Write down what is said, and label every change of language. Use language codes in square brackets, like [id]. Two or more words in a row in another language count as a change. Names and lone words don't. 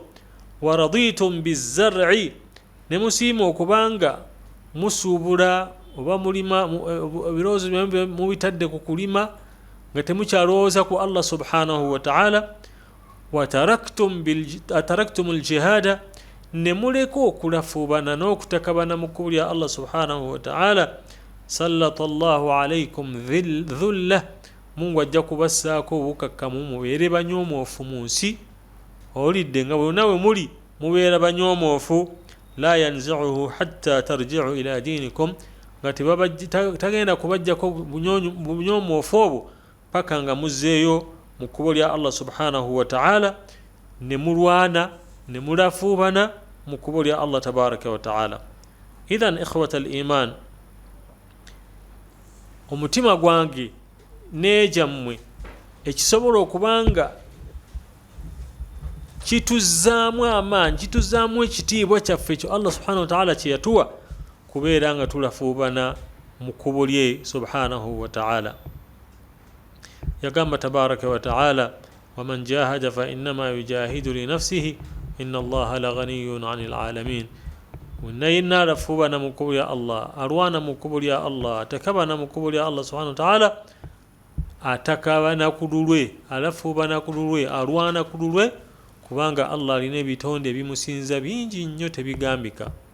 [ar] ورضيتم بالزرع, [lg] ne musiima okubanga musuubula oba mulima ebirowoozo byamwe mubitadde ku kulima nga temukyalowooza ku Allah [ar] سبحانه وتعالى. وتركتم الجهاد, [lg] ne muleka okulafuubana n'okutakabana mu kkubo lya Allah [ar] سبحانه وتعالى. سلط الله عليكم ذلا, [lg] Mungu ajja kubassaako obukakkamu mubeere banyoomoofu mu nsi, olidde nga bwonna bwe muli mubeera banyoomoofu. [ar] لا ينزعه حتى ترجعوا إلى دينكم, [lg] nga tagenda kubajjako bunyoomoofu obwo paka nga muzzeeyo mu kkubo lya Allah [ar] سبحانه وتعالى, [lg] ne mulwana ne mulafuubana mu lya Allah [ar] تبارك وتعالى. إذن إخوة الإيمان, [lg] omutima gwange nejammwe ekisobola okubanga kituzaamu amaanyi, kituzaamu ekitiibwa kyaffe ekyo Allah [ar] سبحانه وتعالى [lg] kye yatuwa, kubeera nga tulafuubana mu kkubo lye [ar] سبحانه وتعالى. Yagamba تبارك وتعالى ومن جاهد فإنما يجاهد لنفسه إن الله لغني عن العالمين. [lg] Wenna alafuubana mu kkubo lya Allah, alwana mu kkubo lya Allah, atakabana mu kkubo lya Allah [ar] سبحانه وتعالى, [lg] atakabana ku lulwe, alafuubana ku lulwe, alwana ku lulwe, kubanga Allah alina ebitonde ebimusinza bingi nnyo tebigambika.